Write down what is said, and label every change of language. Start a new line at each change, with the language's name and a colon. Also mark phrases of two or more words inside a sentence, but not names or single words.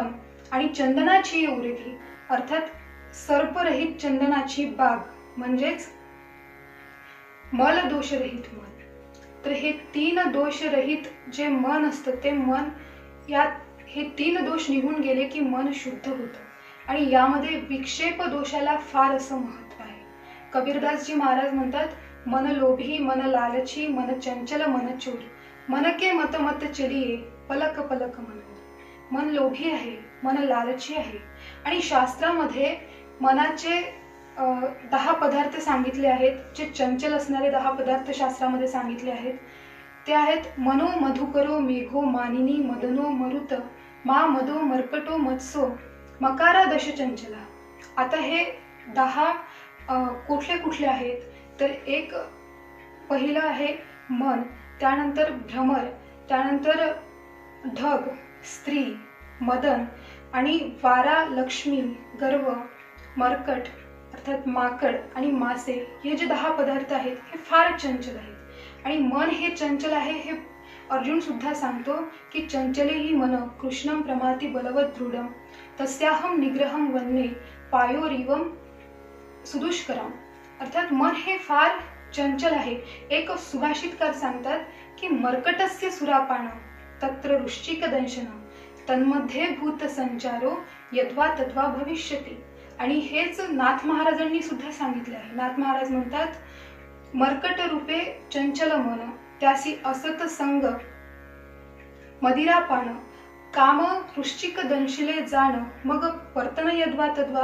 Marathi: आणि चंदनाची उरेगी, अर्थात सर्परहित चंदनाची बाग म्हणजेच मल दोषरहित मन. तर हे 3 दोषरहित जे मन असतं ते मन, यात हे 3 दोष निघून गेले की मन शुद्ध होतं. आणि यामध्ये विक्षेप दोषाला फार असं महत्व आहे. कबीरदासजी महाराज म्हणतात,
Hindi: मन लोभी मन लालची मन चंचल मन चोर, मन के मत मत चलिये पलक पलक मन.
Marathi: मन लोभी आहे, मन लालची आहे. आणि शास्त्रामध्ये मनाचे 10 पदार्थ सांगितले आहेत. जे चंचल असणारे 10 पदार्थ शास्त्रामध्ये सांगितले आहेत ते आहेत
Sanskrit: मनो मधुकरो मेघो मानिनी मदनो मरुत मा मदो मर्कटो मत्सो मकारा दश चंचला.
Marathi: आता हे 10 कुठले कुठले आहेत, तर एक पहिलं आहे मन, त्यानंतर भ्रमर, त्यानंतर ढग, स्त्री, मदन आणि वारा, लक्ष्मी, गर्व, मरकट अर्थात माकड आणि मासे. हे जे 10 पदार्थ आहेत हे फार चंचल आहेत. आणि मन हे चंचल आहे हे अर्जुन सुद्धा सांगतो की
Sanskrit: चंचले ही मन कृष्णम प्रमाती बलवत दृढम तस्याहम निग्रहम वन्ने पायोरिवम सुदुष्करम.
Marathi: अर्थात मन हे फार चंचल आहे. एक सुभाषितकार सांगतात की
Sanskrit: मर्कटस्य सुरापान तत्र वृश्चिक दंशनम तन्मध्ये भूत संचारो यद्वा तद्वा भविष्यति.
Marathi: आणि हेच नाथ महाराजांनी सुद्धा सांगितले आहे. नाथ महाराज म्हणतात, मर्कट रूपे चंचल मन त्यासी असत संग मदिरापान काम वृश्चिक दंशिले जाण मग वर्तन यद्वा तद्वा.